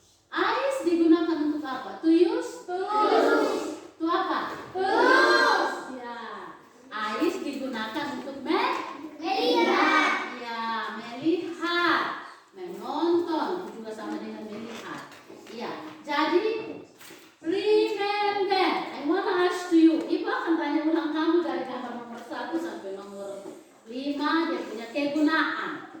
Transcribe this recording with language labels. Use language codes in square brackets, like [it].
[id] Eyes digunakan untuk apa? [en] To use? To apa? Ya. [id] Eyes digunakan untuk Melihat. ya, melihat, menonton, itu juga sama dengan melihat. Iya. [en] Jadi remember, I wanna ask you. [id] Ibu akan tanya ulang kamu dari gambar nomor 1 sampai nomor 5 dia punya kegunaan.